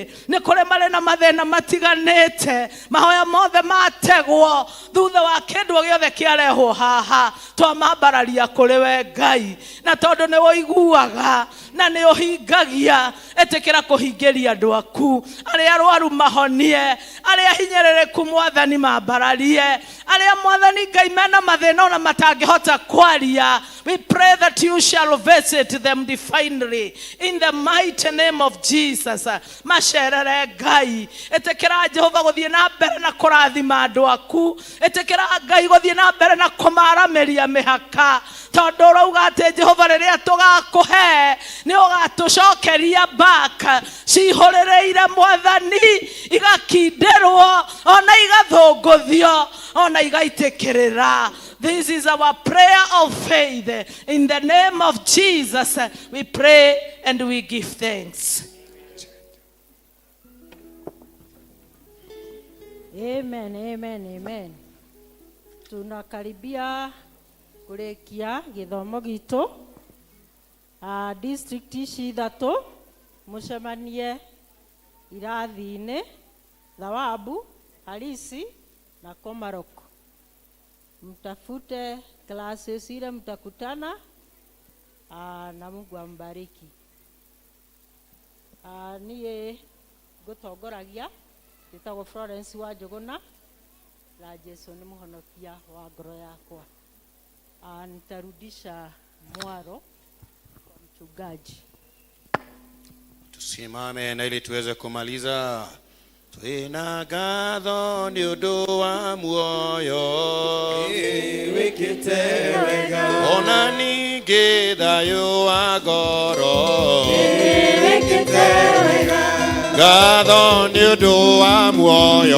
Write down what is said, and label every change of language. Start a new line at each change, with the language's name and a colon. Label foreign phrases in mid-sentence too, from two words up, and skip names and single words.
Kikuyu: Ni kuri mari na mathina matiganite mahoya mothe mategwo thutha wa kindu giothe kiarehwo haha twamambararia kuri we Ngai. Na tondu ni woiguaga na ni uhingagia etikira kuhingiria andu aku aria arwaru mahonie aria hinyerereku Mwathani mambararie aria Mwathani Ngai mena mathina ona matangihota kwaria.
English: We pray that you shall visit them divinely in the mighty name of Jesus.
Kikuyu: Masherere Ngai etekera Jehova guthie na mbere na kurathima andu aku etekera Ngai guthie na mbere na kumarameria mihaka tondu urauga ati Jehova riria tugakuhe ni ugatucokeria back cihorereire Mwathani igakinderwo ona igathunguthio ona igaitikirira.
English: This is our prayer of faith. In the name of Jesus, we pray and we give thanks. Amen, amen, amen.
Kikuyu: Tunakaribia kurekia githomo gitu. District ici ithatu mucemanie irathi-ini Thawabu, Halisi na Komarok.
Swahili: Mtafute klasi zile mtakutana na Mungu ambariki.
Kikuyu: Niye gutongoragia gitagwo Florence wa Njuguna na Jesu ni muhonokia wa ngoro yakwa.
Swahili: Nitarudisha mwaro kwa mchungaji. Tusimame na ili tuweze kumaliza.
Kikuyu: Twina ngatho ni undu wa muoyo wikite wega ona ningi thayu wa ngoro wikite wega ngatho ni undu wa muoyo